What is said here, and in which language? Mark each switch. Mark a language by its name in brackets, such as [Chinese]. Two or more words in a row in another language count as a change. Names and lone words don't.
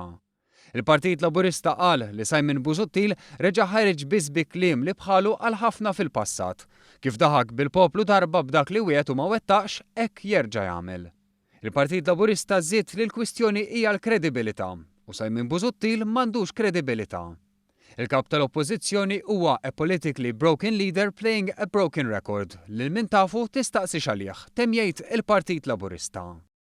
[Maltese] Il-Partit Laburista qal li Simon Busuttil reġa' ħareġ biss bi kliem li bħalu għal ħafna fil-passat. Kif daħak bil-poplu darba b'dak li wieħed u ma wettaqx, hekk jerġa' jagħmel. Il-Partit Laburista żied li l-kwistjoni hija l-kredibilità u Simon Busuttil m'għandux kredibilità. Il-kap tal-Oppożizzjoni huwa [English] a politically broken leader playing a broken record [Maltese] li min tafu tistaqsi xalih, temm jgħid il-Partit Laburista.